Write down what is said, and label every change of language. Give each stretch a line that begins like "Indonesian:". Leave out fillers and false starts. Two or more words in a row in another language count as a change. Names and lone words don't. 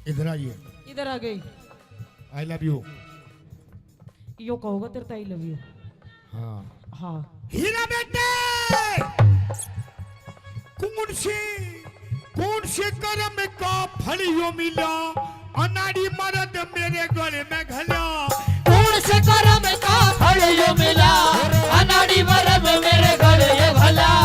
Haryanvi: आइए। इधर आ गई।
English: I love you.
Haryanvi: यो कहोगा तेरे
English: I love you.
Haryanvi: हाँ हाँ हीरा बेटे, कौन से कर्म का फल यो मिला, अनाड़ी मर्द मेरे गले में घला। कौन से कर्म का फल यो मिला, अनाड़ी मरद मेरे घर ये भला।